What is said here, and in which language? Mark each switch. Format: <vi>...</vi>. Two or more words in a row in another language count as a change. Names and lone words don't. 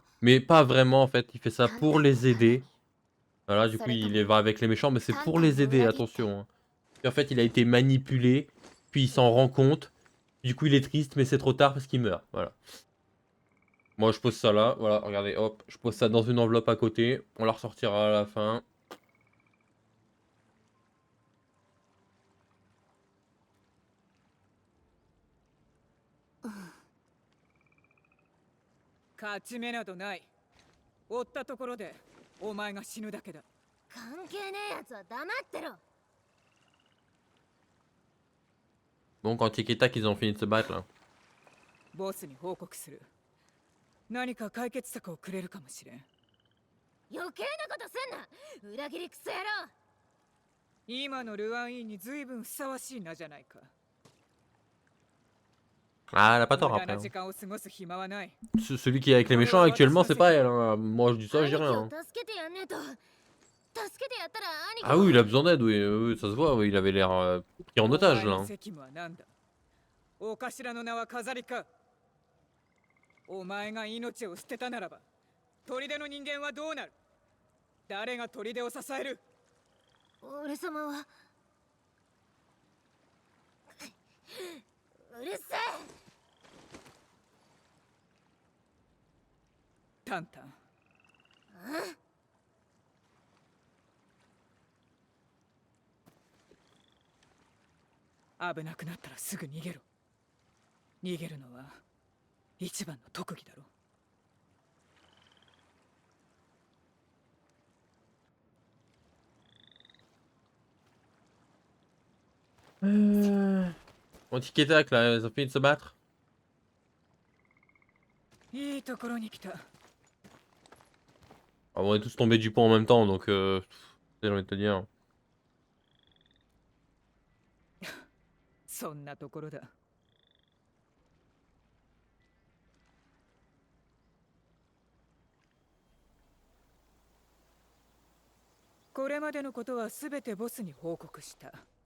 <fr>Mais pas vraiment, en fait. Il fait ça pour les aider. Voilà, du coup, il va avec les méchants, mais c'est pour les aider, attention. Hein. Et en fait, il a été manipulé, puis il s'en rend compte. Du coup, il est triste, mais c'est trop tard parce qu'il meurt. Voilà. Moi, je pose ça là. Voilà, regardez, hop. Je pose ça dans une enveloppe à côté. On la ressortira à la fin. Ah.</fr> <ja>勝ち目などない。追ったところでお前が死ぬだけだ。関係ねえやつは黙ってろ</ja> <fr>Bon, quand Tic et Tac, ils ont fini de se battre là.</fr> <ja>ボスに報告する。何か解決策をくれるかもしれん。余計なことすんな裏切りクソ野郎今のルアンインに随分ふさわしい名じゃないか。</ja> <fr>Ah, elle a pas</fr> <ja>無</ja> <fr>tort</fr> <ja>駄</ja> <fr>après.</fr> <ja>な</ja> <fr>Hein.</fr> <ja>時間を過ごす暇はない。</ja> <fr>Celui qui est avec les méchants actuellement, c'est pas elle. Hein. Moi, je dis ça, je dis</fr> <ja>兄貴</ja> <fr>rien.</fr> <ja>を</ja> <fr>Hein.</fr> <ja>助けてやんねえと。助けてやったら兄貴</ja> <fr>Ah</fr> <ja>も</ja> <fr>oui, il a besoin d'aide, oui, oui, ça se voit, oui, il avait l'air pris en</fr> <ja>お</ja> <fr>otage</fr> <ja>前</ja> <fr>là.</fr> <ja>の</ja> <fr>Hein.</fr> <ja>責務は何だ。お頭の名は飾りか。お前が命を捨てたならば、砦の人間はどうなる。誰が砦を支える。俺様はうるせえ。タンタン。危なくなったらすぐ逃げろ。逃げるのは一番の特技だろ。</ja> <fr>Bon, tic et tac là, ils ont fini de se battre.</fr> <ja>いいところに来た。</ja> <fr>Ah, on est tous tombés du pont en même temps, donc j'ai envie de te dire.</fr> <ja>そんなところだ。これまでのことはすべてボスに報告した。</ja>